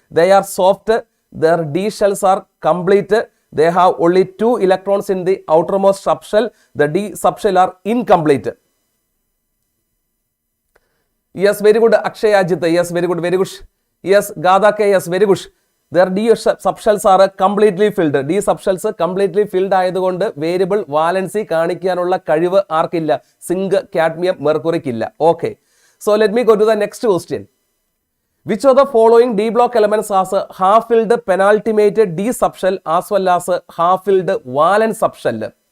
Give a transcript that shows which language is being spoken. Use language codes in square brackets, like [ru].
[en] They are soft, their d shells are complete, they have only 2 electrons in the outermost subshell, the d subshell are incomplete. Yes, very good Akshay Ajit. Yes, very good. Yes, Gada K. Yes, very good. Their d subshells are completely filled. [ml] D subshells completely filled ആയതുകൊണ്ട് variable valency കാണിക്കാനുള്ള കഴിവ് ആർക്കില്ല? Zinc, cadmium, മെർക്കുറിക്കില്ല. [en] Okay, so let me go to the next question. Which of the following D block elements has a half-filled penultimate D subshell as well as a half-filled valence subshell?